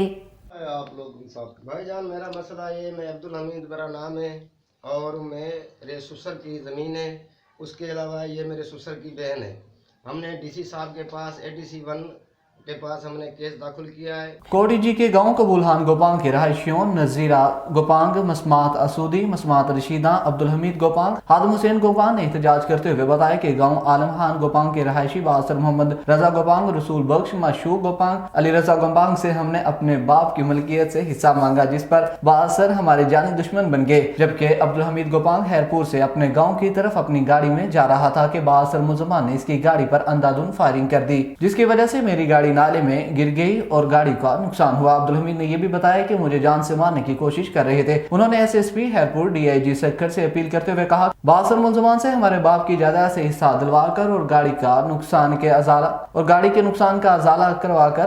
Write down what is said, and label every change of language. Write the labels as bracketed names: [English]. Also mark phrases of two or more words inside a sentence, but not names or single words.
[Urdu] آپ لوگ بھائی جان، میرا مسئلہ یہ، میں عبدالحمید میرا نام ہے اور میرے سسر کی زمین ہے. اس کے علاوہ یہ میرے سسر کی بہن ہے. ہم نے DC صاحب کے پاس ADC 1 کے پاس ہم نے کیس داخل کیا ہے. کوڈیجی کے گاؤں قبول خان گوپانگ کے رہائشیوں نذیرہ گوپانگ، مسمات آسودی، مسمات رشیدہ، عبدالحمید گوپانگ، خادم حسین گوپانگ نے احتجاج کرتے ہوئے بتایا کہ گاؤں عالم خان گوپانگ کے رہائشی بااثر محمد رضا گوپانگ، رسول بخش، معشوق گوپانگ، علی رضا گوپانگ سے ہم نے اپنے باپ کی ملکیت سے حصہ مانگا، جس پر بااثر ہمارے جانی دشمن بن گئے. جبکہ عبدالحمید گوپانگ خیرپور سے اپنے گاؤں کی طرف اپنی گاڑی میں جا رہا تھا کہ بااثر ملزمان نے اس کی گاڑی پر اندھا دھند فائرنگ کر دی، جس کی وجہ سے میری گاڑی نالے میں گر گئی اور گاڑی کا نقصان ہوا. عبدالحمید نے یہ بھی بتایا کہ مجھے جان سے مارنے کی کوشش کر رہے تھے. انہوں نے SSP خیرپور DIG سکھر سے اپیل کرتے ہوئے کہا، بااثر ملزمان سے ہمارے باپ کی جائیداد سے حصہ دلوا کر اور گاڑی کے نقصان کا ازالہ کروا کر.